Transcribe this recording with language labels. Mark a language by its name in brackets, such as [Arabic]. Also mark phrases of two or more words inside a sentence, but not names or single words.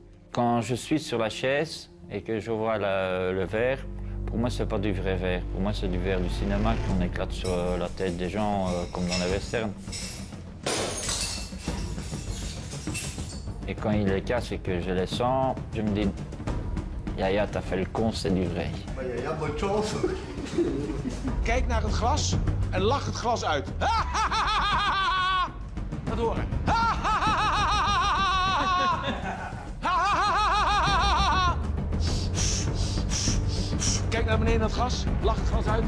[French] Quand je suis sur la chaise et que je vois le verre, pour moi c'est pas du vrai verre. Pour moi c'est du verre du cinéma qu'on éclate sur la tête des gens comme dans les westerns. Et quand il les casse et que je les sens, je me dis, Yaya, t'as fait le con, c'est du vrai. Yaya, bonne chance. [Dutch] Kijk naar het glas en lach het glas uit. Laat horen. Kijk naar beneden naar het glas, lach het glas uit.